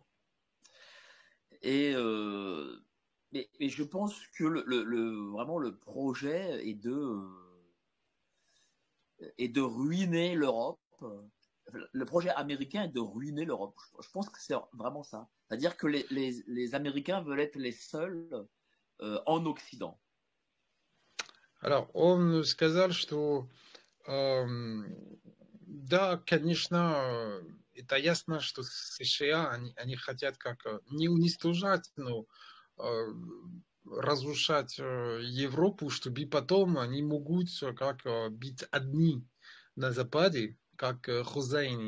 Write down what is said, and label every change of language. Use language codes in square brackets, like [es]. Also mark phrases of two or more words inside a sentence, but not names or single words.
[fr] Et mais je pense que vraiment le projet est de ruiner l'Europe. Le projet américain est de ruiner l'Europe. Je pense que c'est vraiment ça. C'est-à-dire que les Américains veulent être les seuls en Occident. Alors, [ru] он сказал, что да, конечно, это ясно, что США, они хотят как не уничтожать, но разрушать Европу, чтобы потом они могут как быть одни на Западе, как хозяины.